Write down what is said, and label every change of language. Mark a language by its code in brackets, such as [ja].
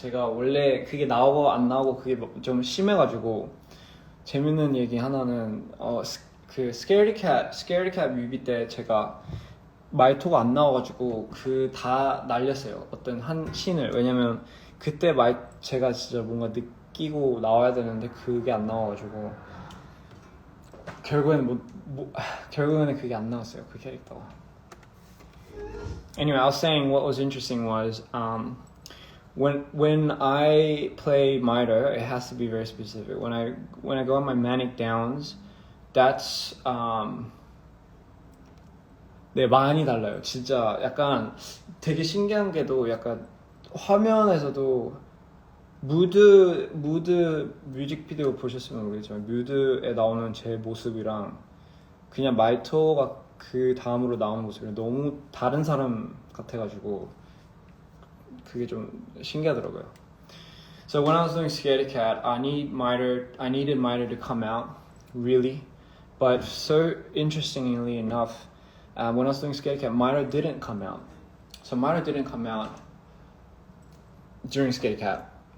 [ko] 제가 원래 그게 나오고 안 나오고 그게 좀 심해가지고 재밌는 얘기 하나는 그 스케어리 캣 뮤비 때 제가 마이토가 안 나와가지고 다 날렸어요. 어떤 한 씬을. 왜냐면 그때 제가 진짜 뭔가 느끼고 나와야 되는데 그게 안 나와가지고 결국에는 그게 안 나왔어요. 그 캐릭터가. [en] Anyway, I was saying what was interesting was when I play Mitre, it has to be very specific. When I go on my manic downs, that's [ko] 네, 많이 달라요. 진짜 약간 되게 신기한 게도 약간 화면에서도 무드 뮤직비디오 보셨으면 모르겠지만 뮤드에 나오는 제 모습이랑 그냥 마이토가 그 다음으로 나오는 모습이랑 너무 다른 사람 같아가지고 그게 좀 신기하더라고요. [en] So when I was doing Scaredy Cat, I needed Mitre to come out, really. But so interestingly enough, when I was doing Scaredy Cat, Mitre didn't come out. So Mitre didn't come out during Scaredy Cat.